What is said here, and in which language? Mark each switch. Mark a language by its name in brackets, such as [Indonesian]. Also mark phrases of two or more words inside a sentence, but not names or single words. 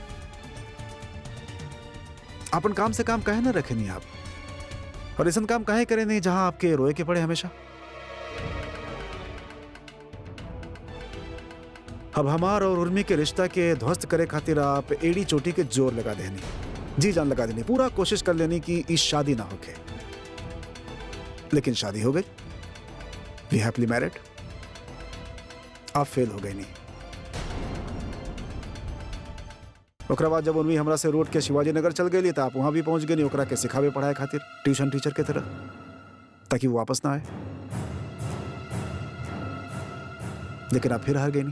[Bhojpuri] अपन काम से काम काहे ना रखे नहीं आप, और ऐसा काम काहे करे नहीं जहां आपके रोए के पड़े हमेशा। अब हमार और उर्मी के रिश्ता के ध्वस्त करे खातिर आप एड़ी चोटी के जोर लगा देनी, जी जान लगा देनी, पूरा कोशिश कर लेनी कि इस शादी ना होके। लेकिन शादी हो गई, [English] we happily married. [Bhojpuri] आप फेल हो गई नहीं। ओकरा बाद जब उर्मी हमरा से रोड के शिवाजी नगर चल गई तो आप वहां भी पहुंच गई ओकरा के सिखावे पढ़ाए खातिर ट्यूशन टीचर के तरह, ताकि वो वापस ना आए। लेकिन आप फिर हार गई नहीं।